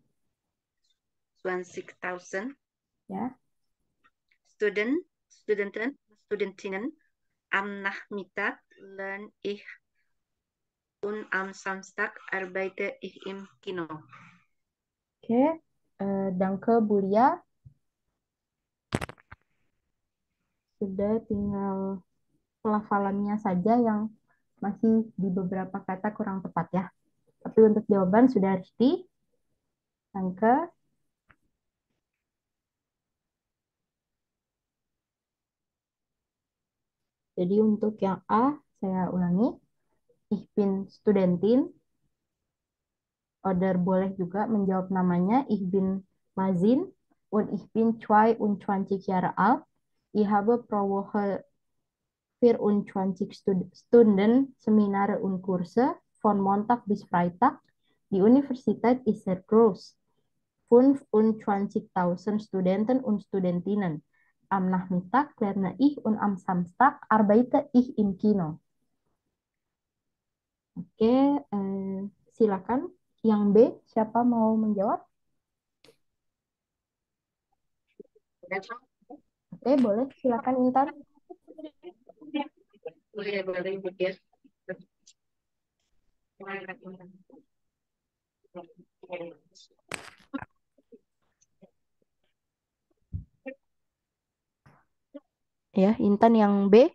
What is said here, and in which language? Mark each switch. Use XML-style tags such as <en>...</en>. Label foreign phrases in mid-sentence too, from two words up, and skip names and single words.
<id>20.000 ya.</id> <de>Studentinnen am Nachmittag lerne ich und am Samstag arbeite ich im Kino.</de> <id>Oke, Danke Bulia. Sudah tinggal pelafalannya saja yang masih di beberapa kata kurang tepat ya. Tapi untuk jawaban sudah Rifti. Danke. Jadi untuk yang A, saya ulangi.</id> <de>Ich bin Studentin.</de> <id>Oder boleh juga menjawab namanya.</id> <de>Ich bin Mazin. Und ich bin 22 Jahre alt. Ich habe pro Woche 24 Stunden Seminare und Kurse von Montag bis Freitag. Die Universität ist sehr groß. 25.000 Studenten und Studentinnen. Am Nachmittag lerne ich und am Samstag arbeite ich im Kino.</de> <id>Oke, silakan. Yang B, siapa mau menjawab? Oke, boleh. Silakan Intan. Ya, Intan yang B.</id>